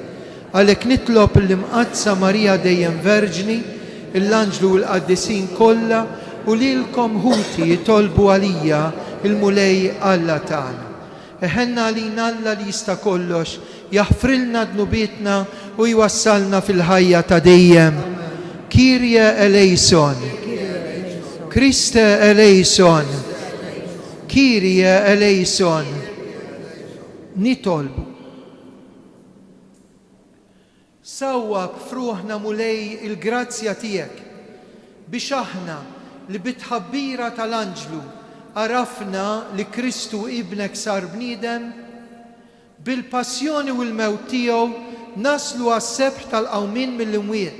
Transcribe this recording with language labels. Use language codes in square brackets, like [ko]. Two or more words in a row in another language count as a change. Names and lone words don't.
[mt] Għalhekk nitlob l-imqadsa Marija dejjem Verġni, l-Anġlu u l-Qaddisin kollha u lilkom ħuti jitolbu għalija il-mulej Alla tagħna. Eħenna għalina Alla li jista' kollox jaħfrilna dnubietna u jwassalna fil-ħajja ta' dejjem. [el] Κύριε ἐλέησον. Χριστὲ ἐλέησον. Κύριε ἐλέησον. [mt] Nitolbu. Sawwab fruħna mulej il-grazzja tiegħek biex aħna li bitħabbira tal-Anġlu arafna li Kristu ibnek sar bniedem, bil-passjoni u l-mewt tiegħu naslu għas-sebħ tal-qawmin mill-imwiet.